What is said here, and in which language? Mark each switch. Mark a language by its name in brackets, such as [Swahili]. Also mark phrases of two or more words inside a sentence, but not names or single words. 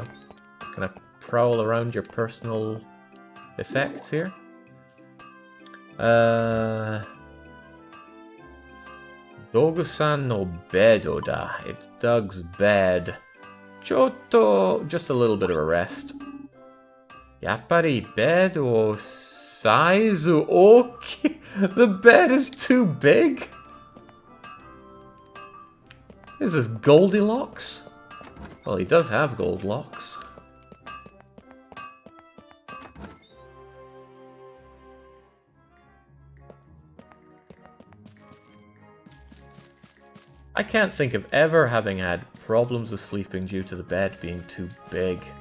[English] Can I prowl around your personal effects here? [Japanese] ダグさんのベッドだ. [English] It's Doug's bed. Choto. Just a little bit of a rest. [Japanese] やっぱりベッドをサイズ大きい. [English] The bed is too big? Is this Goldilocks? Well, he does have gold locks. I can't think of ever having had problems with sleeping due to the bed being too big.